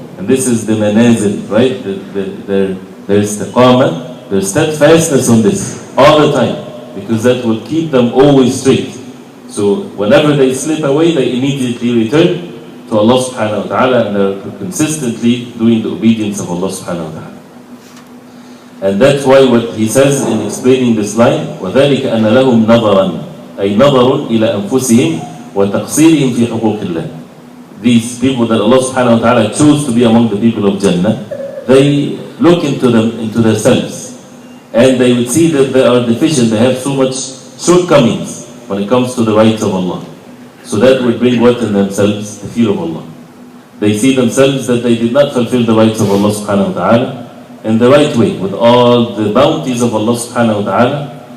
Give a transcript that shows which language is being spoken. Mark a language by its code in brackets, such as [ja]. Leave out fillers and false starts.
[en] And this is the manazil, right? Their istiqamah, their steadfastness on this all the time, because that will keep them always straight. So whenever they slip away, they immediately return to Allah subhanahu wa ta'ala, and they're consistently doing the obedience of Allah subhanahu wa ta'ala. And that's why what he says in explaining this line, [ar] وَذَلِكَ أَنَّ لَهُمْ نَظَرًا أي نظر إلى أنفسهم وتقصيرهم في حقوق الله. [en] These people that Allah subhanahu wa ta'ala chose to be among the people of Jannah, they look into themselves, and they would see that they are deficient, they have so much shortcomings when it comes to the rights of Allah. So that would bring what in themselves? The fear of Allah. They see themselves that they did not fulfill the rights of Allah subhanahu wa ta'ala in the right way, with all the bounties of Allah subhanahu wa ta'ala.